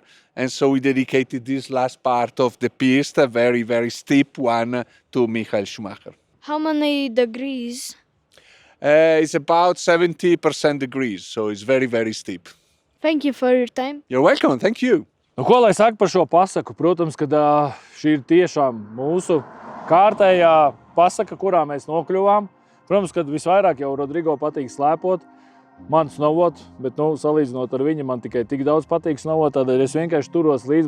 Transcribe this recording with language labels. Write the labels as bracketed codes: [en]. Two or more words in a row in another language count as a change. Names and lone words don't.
[en] And so we dedicated this last part of the piste, a very, very steep one, to Michael Schumacher. How many degrees? It's about 70% degrees, so it's very, very steep. Thank you for your time. You're welcome, thank you. [lv] Nu, ko lai saka par šo pasaku? Protams, ka šī ir tiešām mūsu kārtējā pasaka, kurā mēs nokļuvām. Protams, ka visvairāk jau Rodrigo patīk slēpot. Man snovot, bet salīdzinot ar viņu, man tikai tik daudz patīk snovot, tādēļ es vienkārši turos līdzi.